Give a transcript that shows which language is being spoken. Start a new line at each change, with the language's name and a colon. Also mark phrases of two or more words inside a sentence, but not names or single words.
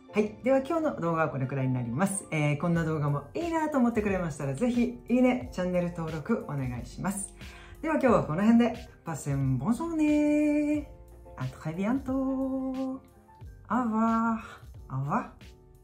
Japanese: はい、では今日の動画はこれくらいになります。こんな動画もいいなと思ってくれましたら、ぜひいいね、チャンネル登録お願いします。では今日はこの辺で。
French: Passez une bonne journée. À très bientôt. Au revoir. Au revoir.